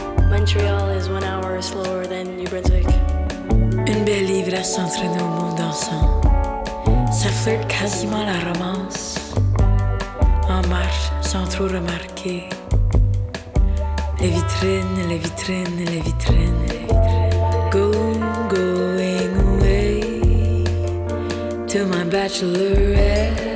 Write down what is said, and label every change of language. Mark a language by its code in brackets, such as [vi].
[en] Montreal is 1 hour slower than New Brunswick. [fr] Une belle ivresse entre nos mondes dansants. Ça flirte quasiment la romance. En marche sans trop remarquer. Les vitrines, les vitrines, les vitrines, les vitrines. [en] Go, going away to my bachelorette.